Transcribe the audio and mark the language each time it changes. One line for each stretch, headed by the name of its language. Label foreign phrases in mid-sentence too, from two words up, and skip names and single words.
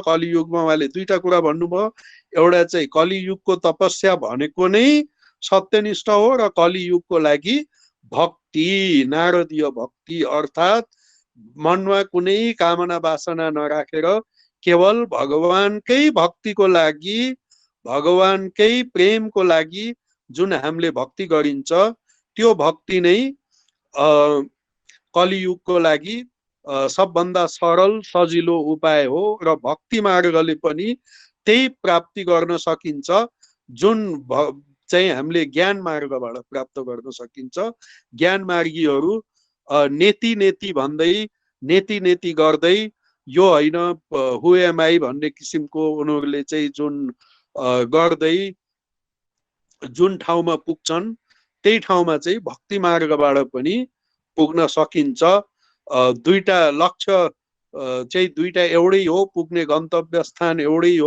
Nepali: कलियुगमा उहाँले दुईटा कुरा भन्नुभयो। एउटा चाहिँ कलियुगको तपस्या भनेको नै सत्यनिष्ठ हो र कलियुगको लागि भक्ति, नारदीय भक्ति अर्थात् मनमा कुनै कामना वासना नराखेर केवल भगवानकै भक्तिको लागि, भगवानकै प्रेमको लागि जुन हामीले भक्ति गरिन्छ त्यो भक्ति नै कलियुगको लागि सबभन्दा सरल सजिलो उपाय हो। र भक्ति मार्गले पनि त्यही प्राप्ति गर्न सकिन्छ जुन चाहिँ हामीले ज्ञान मार्गबाट प्राप्त गर्न सकिन्छ। ज्ञान मार्गीहरू
Sanskrit: नेति नेति
Nepali: भन्दै
Sanskrit: नेति नेति
Nepali: गर्दै यो होइन
English: who am I
Nepali: भन्ने किसिमको उनीहरूले चाहिँ जुन गर्दै जुन ठाउँमा पुग्छन् त्यही ठाउँमा चाहिँ भक्ति मार्गबाट पनि पुग्न सकिन्छ। दुईटा लक्ष्य चाहिँ दुईटा एउटै हो, पुग्ने गन्तव्य स्थान एउटै हो।